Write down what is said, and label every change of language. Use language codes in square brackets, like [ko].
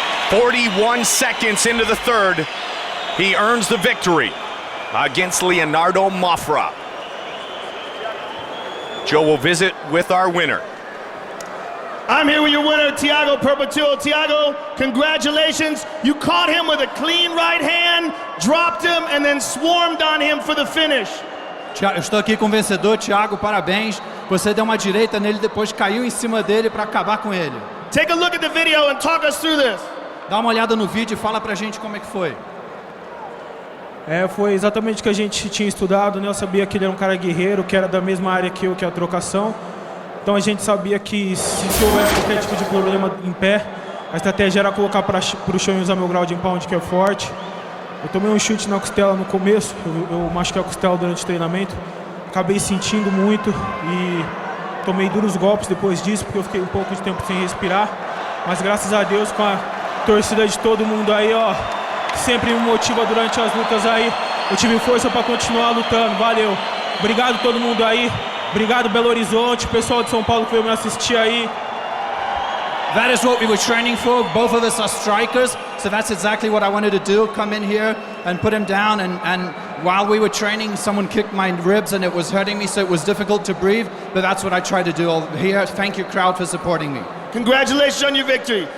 [en] 41 seconds into the third, he earns the victory against Leonardo Mafra. Joe will visit with our winner. I'm here with your winner, Thiago Perpetuo. Thiago, congratulations. You caught him with a clean right hand, dropped him, and then swarmed on him for the finish. [pt] Eu estou aqui com o vencedor, Thiago, parabéns. Você deu uma direita nele, depois caiu em cima dele para acabar com ele. [en] Take a look at the video and talk us through this. [pt] Dá uma olhada no vídeo e fala pra gente como é que foi. Foi exatamente o que a gente tinha estudado, né? Eu sabia que ele era um cara guerreiro, que era da mesma área que eu, que é a trocação. Então a gente sabia que se houvesse qualquer tipo de problema em pé, a estratégia era colocar para o chão e usar meu grau de pound, que é forte. Eu tomei um chute na costela no começo, eu machuquei a costela durante o treinamento, acabei sentindo muito e tomei duros golpes depois disso, porque eu fiquei um pouco de tempo sem respirar. Mas graças a Deus, com a torcida de todo mundo aí, ó, que sempre me motiva durante as lutas aí, eu tive força para continuar lutando. Valeu. Obrigado a todo mundo aí. Obrigado, Belo Horizonte, pessoal de São Paulo que veio me assistir aí. [en] That is what we were training for. Both of us are strikers, so that's exactly what I wanted to do. Come in here and put him down, and while we were training, someone kicked my ribs and it was hurting me, so it was difficult to breathe, but that's what I tried to do here. Thank you, crowd, for supporting me. Congratulations on your victory.